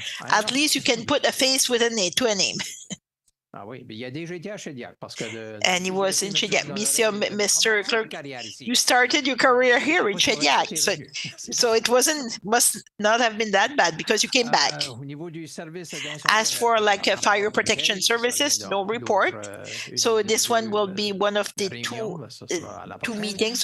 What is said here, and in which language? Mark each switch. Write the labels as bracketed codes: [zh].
[en] At least you can put a face with a name to a name. [fr] Ah oui, mais il a déjà été à Shediac parce que [en] And he was in Shediac. Mr. Clerk, you started your career here in Shediac, so it must not have been that bad because you came back. As for like fire protection services, no report. So this one will be one of the two meetings.